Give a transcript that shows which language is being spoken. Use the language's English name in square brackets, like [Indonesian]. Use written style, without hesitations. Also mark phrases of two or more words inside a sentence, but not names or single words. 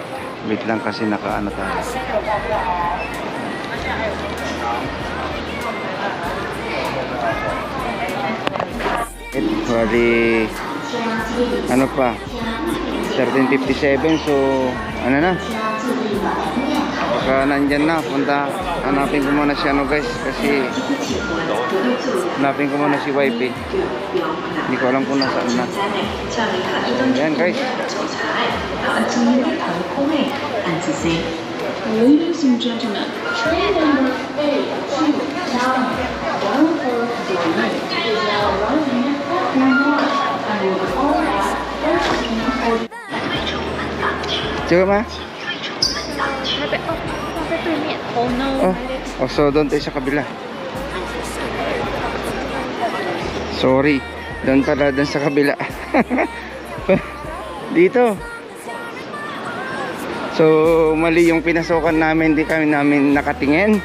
[Filipino] Wait lang kasi tayo. Bali pa 13:57. So na baka nandyan na. Hanapin ko muna si guys, kasi hanapin ko muna si YP. Hindi ko alam kung nasaan na. Ayan guys. [English] Ladies and gentlemen, train number 829 bound for Berlin is now arriving at platform 1 and will call at 13:40. [Filipino] Sige ma. [Chinese] 台北哦，在对面。 [English] Oh no！ [Filipino] Oh, so doon tayo sa kabila. Sorry. Doon pala, doon sa kabila. Dito. So, mali yung pinasukan namin. Hindi kami namin nakatingin.